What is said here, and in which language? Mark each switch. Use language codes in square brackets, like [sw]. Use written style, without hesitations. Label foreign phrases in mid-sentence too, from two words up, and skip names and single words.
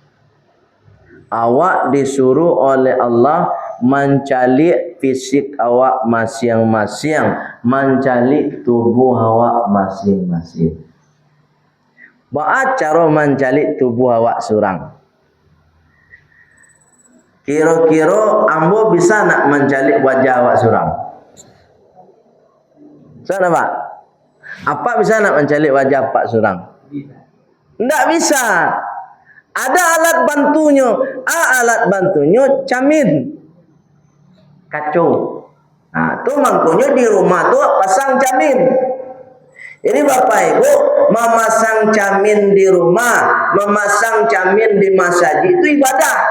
[min] Awak disuruh oleh Allah mencalik fisik awak masing-masing, mencalik tubuh awak masing-masing. Baat cara mencalik tubuh awak surang. Kira-kira ambo bisa nak mencalik wajah awak surang? Sana Pak? Apa bisa nak mencalik wajah Pak surang? Tidak bisa. Ada alat bantunya. Alat bantunya camin, kacau. Nah, tu makanya di rumah tu pasang camin. Jadi Bapak Ibu memasang camin di rumah, memasang camin di masjid itu ibadah.